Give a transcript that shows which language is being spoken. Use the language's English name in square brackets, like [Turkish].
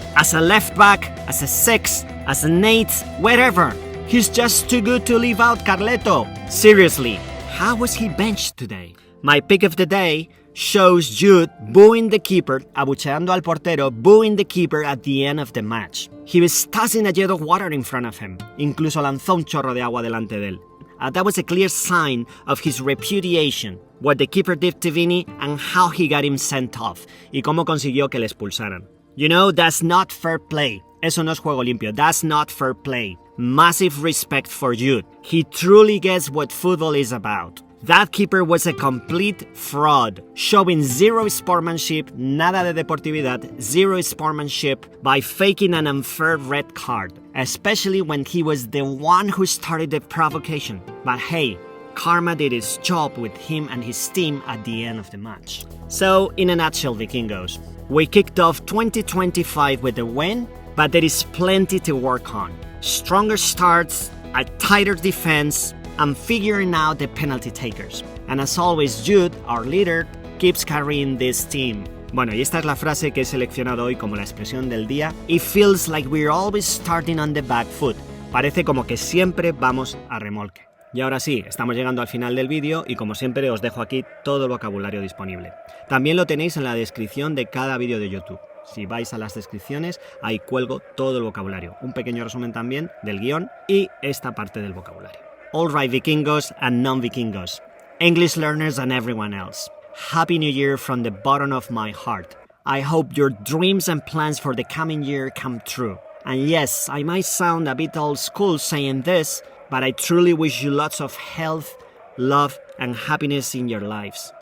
[English] As a left back, as a 6, as an 8, wherever. He's just too good to leave out Carleto. Seriously, how was he benched today? My pick of the day shows Jude booing the keeper, [Spanish] abucheando al portero, [English] booing the keeper at the end of the match. He was tossing a jet of water in front of him. [Spanish] Incluso lanzó un chorro de agua delante de él. [English] That was a clear sign of his repudiation, what the keeper did to Vini and how he got him sent off, [Spanish] y cómo consiguió que le expulsaran. [English] You know, that's not fair play. [Spanish] Eso no es juego limpio. [English] That's not fair play. Massive respect for Jude. He truly gets what football is about. That keeper was a complete fraud, showing zero sportsmanship, [Spanish] nada de deportividad, [English] zero sportsmanship by faking an unfair red card, especially when he was the one who started the provocation. But hey, karma did its job with him and his team at the end of the match. So, in a nutshell, Vikingos, we kicked off 2025 with a win, but there is plenty to work on. Stronger starts, a tighter defense, and figuring out the penalty takers. And as always, Jude, our leader, keeps carrying this team. [Spanish] Bueno, y esta es la frase que he seleccionado hoy como la expresión del día. [English] It feels like we're always starting on the back foot. [Spanish] Parece como que siempre vamos a remolque. Y ahora sí, estamos llegando al final del vídeo y como siempre os dejo aquí todo el vocabulario disponible. También lo tenéis en la descripción de cada vídeo de YouTube. Si vais a las descripciones, ahí cuelgo todo el vocabulario. Un pequeño resumen también del guión y esta parte del vocabulario. [English] Alright, Vikingos and non-Vikingos, English learners and everyone else. Happy New Year from the bottom of my heart. I hope your dreams and plans for the coming year come true. And yes, I might sound a bit old school saying this, but I truly wish you lots of health, love, and happiness in your lives.